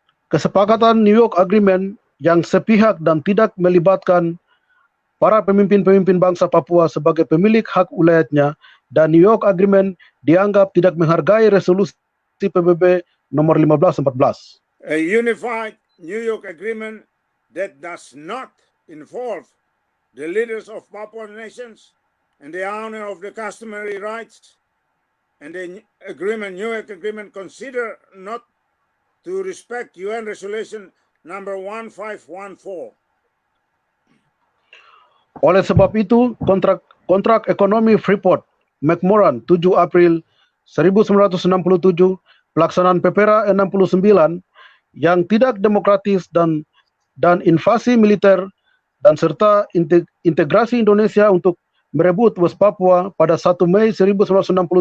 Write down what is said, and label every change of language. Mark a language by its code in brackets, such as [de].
[id] Kesepakatan New York Agreement yang sepihak dan tidak melibatkan para pemimpin-pemimpin bangsa Papua sebagai pemilik hak wilayahnya, dan New York Agreement dianggap tidak menghargai resolusi PBB nomor 1514. [en] A unified New York Agreement that does not involve the leaders of Papuan nations and the honor of the customary rights, and the New York Agreement consider not to respect UN Resolution number 1514. [id] Oleh sebab itu, kontrak ekonomi Freeport McMoran 7 April 1967, pelaksanaan PPRA 69 yang tidak demokratis dan invasi militer dan serta integrasi Indonesia untuk merebut West Papua pada 1 Mei 1963